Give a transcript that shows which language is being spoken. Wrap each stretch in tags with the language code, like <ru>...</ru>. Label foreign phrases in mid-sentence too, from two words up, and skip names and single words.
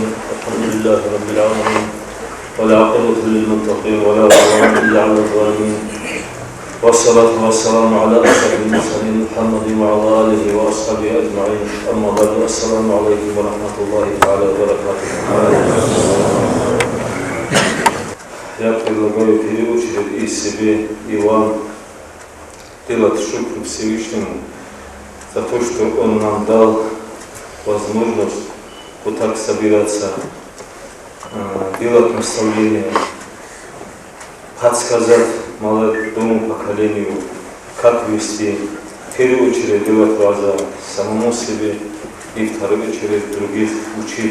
<ar>الحمد لله رب العالمين والعاقبة للمتقين ولا عدوان إلا على الظالمين. والصلاة والسلام على أشرف المرسلين محمد وعلى آله وأصحابه أجمعين. أما بعد السلام عليكم ورحمة الله تعالى وبركاته.</ar> <ru>Я предлагаю в первую очередь и себе, и вам делать шукр Всевышнему за то, что Он нам дал возможность вот так собираться, делать наставления, подсказать молодому поколению, как вести первую очередь делать глаза самому себе и вторую очередь других учить.</ru>